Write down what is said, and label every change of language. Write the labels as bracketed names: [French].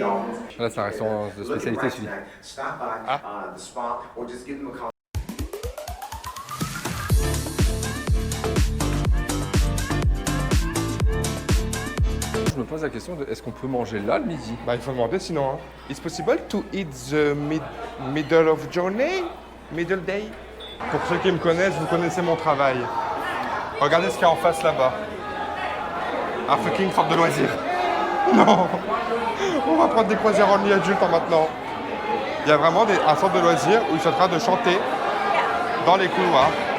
[French] Là c'est un restaurant de spécialité celui. Je me pose la question de est-ce qu'on peut manger là le midi? Bah, il faut demander sinon. Hein. [English] Is possible to eat the middle of journey? Middle day? [French] Pour ceux qui me connaissent, vous connaissez mon travail. Regardez ce qu'il y a en face là-bas. Un fucking centre de loisirs. Non. On va prendre des croisières en adulte en maintenant. Il y a vraiment un centre de loisirs où ils sont en train de chanter dans les couloirs.